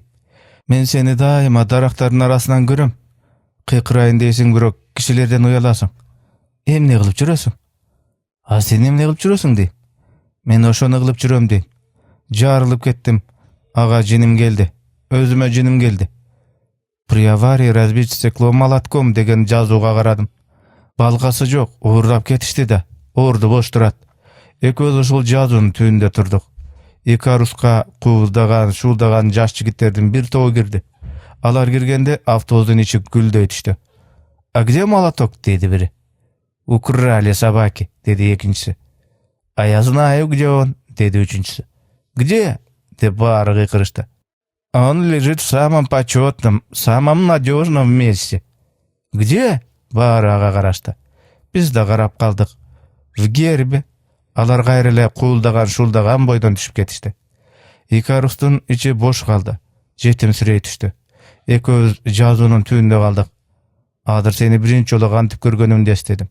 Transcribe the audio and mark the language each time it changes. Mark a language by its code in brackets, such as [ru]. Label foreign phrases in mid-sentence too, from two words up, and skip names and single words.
[ky] Мен сени дайыма дарактардын арасынан көрөм. Кыйкырайын дейсиң, бирок кишилерден уяласың. Эмне кылып жүрөсүң? А сен эмне кылып жүрөсүң дейм. Мен ошону кылып жүрөм дейм. Жарылып кеттим. Ага жиним келди. Өзүмө жиним келди. [ru] При аварии разбить стекло молотком [ky] деген жазууга карадым. Балгасы жок, уурдап кетишти да. Орду бош турат. Экөөбүз ушул жазуунун түбүндө турдук. Икаруска куулдаган, шуулдаган жаш жигиттердин бир тобу кирди. Алар киргенде автобустун ичи гүлдөй түштү. [ru] А где молоток? [ky] Деди бири. [ru] Украли собаки, [ky] деди экинчиси. [ru] А я знаю, где он, [ky] деди үчүнчүсү. [ru] Где? [ky] Деп баары кыйкырышты. [ru] Он лежит в самом почетном, самом надежном месте. Где? [ky] Баары ага карашты. Биз да карап калдык. [ru] В гербе. [ky] Алар кайра эле куулдаган, шуулдаган бойдон түшүп кетишти. Икарустун ичи бош калды. Жетимсирей түштү. Экөөбүз жазуунун түбүндө калдык. Азыр сени биринчи жолу кантип көргөнүмдү эстедим.